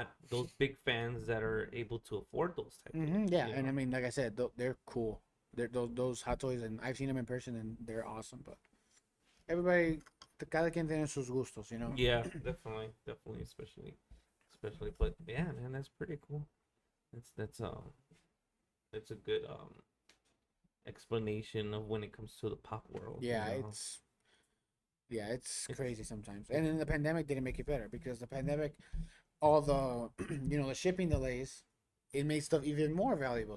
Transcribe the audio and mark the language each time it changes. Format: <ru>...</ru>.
<en>those big fans that are able to afford those type of, Yeah, and I mean, like I said, they're cool. They're those Hot Toys, and I've seen them in person, and they're awesome. But everybody,</en> <es>cada quien tiene sus gustos.</es> <en>Yeah, definitely, especially. But yeah, man, that's pretty cool. That's a good explanation of when it comes to the pop world. Yeah, it's crazy sometimes. And then the pandemic didn't make it better because the pandemic, all the the shipping delays, it made stuff even more valuable.</en>